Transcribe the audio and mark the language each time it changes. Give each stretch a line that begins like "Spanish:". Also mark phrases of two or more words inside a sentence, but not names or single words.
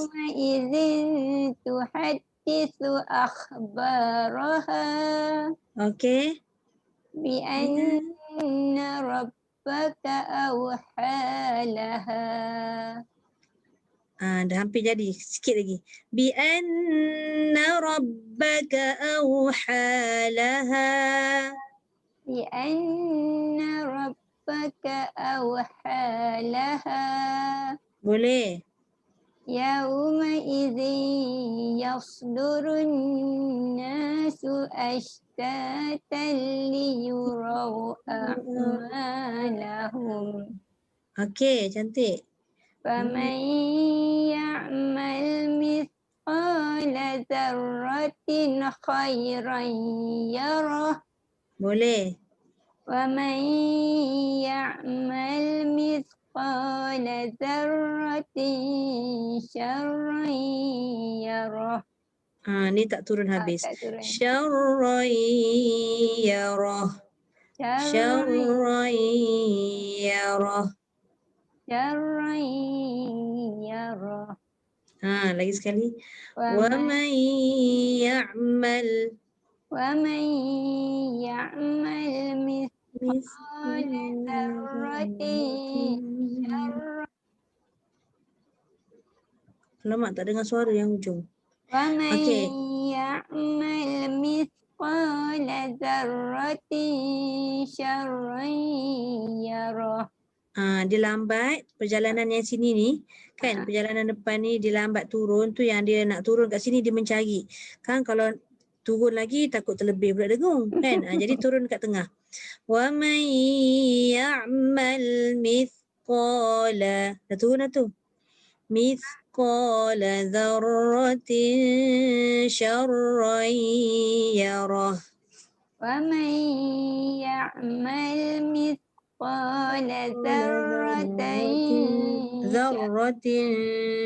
Arabic: يومئذ تحدث أخبارها.
Malay: Okey.
Arabic: بأن ربك أوحى لها.
Malay: Dah hampir jadi. Sikit lagi.
Arabic: بأن ربك أوحى لها. بأن ربك أوحى لها.
Malay: Boleh.
Arabic: يومئذ يصدر الناس أشتاتا ليروا أعمالهم.
Malay: Okey, cantik.
Arabic: فمن يعمل مثقال ذرة خيرا يره.
Malay: Boleh.
Arabic: ومن يعمل مثقال ذرة شرا يره.
Malay: Ni tak turun habis. Tak turun.
Arabic: شرا يره شرا يره. شرا يره.
Malay: Lagi sekali.
Arabic: ومن يعمل مثقال ذرة شرا.
Malay: Alamak, tak dengar suara yang ujung.
Arabic: ومن
Malay: Okey.
Arabic: يعمل مثقال ذرة شرا يره.
Malay: Dia lambat perjalanan yang sini ni kan, perjalanan depan ni dia lambat turun tu, yang dia nak turun kat sini dia mencari kan, kalau turun lagi takut terlebih pula dengung kan. Jadi turun kat tengah.
Arabic: ومن يعمل مثقال,
Malay: dah turun dah tu.
Arabic: مثقال ذرة شرا يره. ومن يعمل مثقال dzarratin.